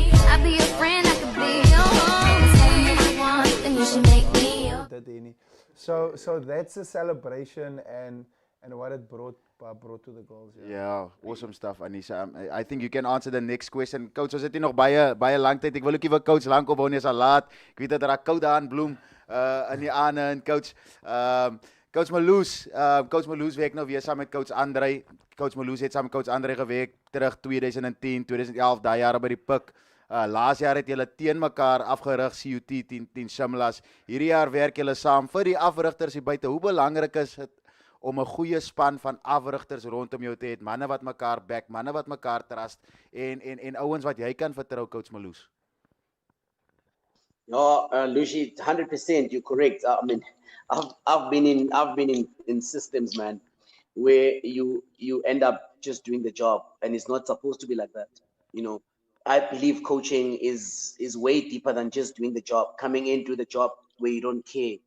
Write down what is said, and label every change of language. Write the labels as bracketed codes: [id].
[en] I'll be your friend, I could be your home. Tell me what you want, then you should make me your. [af] dit hier nie. [en] So that's a celebration and what it brought to the girls. Yeah, awesome stuff, Anisa. I think you can answer the next question. [af] Coach, ons het hier nog baie lang tyd. Ek wil ook nie vir coach lank opbou nie, is al laat. Ek weet dat raak koud daar in Bloem in die aande en coach Coach Maloes werk nou weer saam met coach Andre. Coach Maloes het saam met coach Andre gewerk terug 2010, 2011, daai jare by die Pik. Laas jaar het julle teen mekaar afgerig CUT teen Shimlas. Hierdie jaar werk julle saam vir die afrigters hier buite. Hoe belangrik is dit om 'n goeie span van afrigters rondom jou te hê, manne wat mekaar back, manne wat mekaar trust en ouens wat jy kan vertrou, coach Maloes? [en] No, Lucy, 100%. You're correct. I mean, I've been in systems, man, where you end up just doing the job, and it's not supposed to be like that. You know, I believe coaching is way deeper than just doing the job, coming into the job where you don't care.